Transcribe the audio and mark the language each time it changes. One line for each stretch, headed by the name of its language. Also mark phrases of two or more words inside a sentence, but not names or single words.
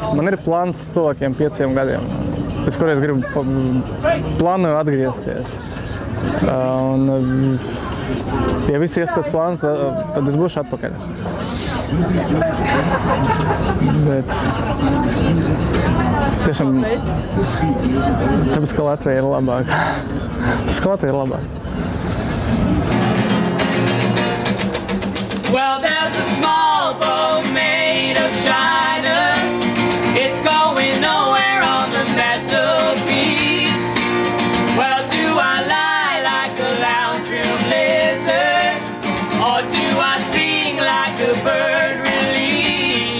Latvian: Man ir plāns tuvākiem 5 gadiem, pēc kuriem es plānoju atgriezties. Ja viss ies pēc plāna, tad es būšu atpakaļ. Bet tiešām tāpēc, ka Latvija ir labāka.
English: Well, there's a small boat made of China. It's going nowhere on the mantelpiece. Well, do I lie like a lounge room lizard, or do I sing like a bird release?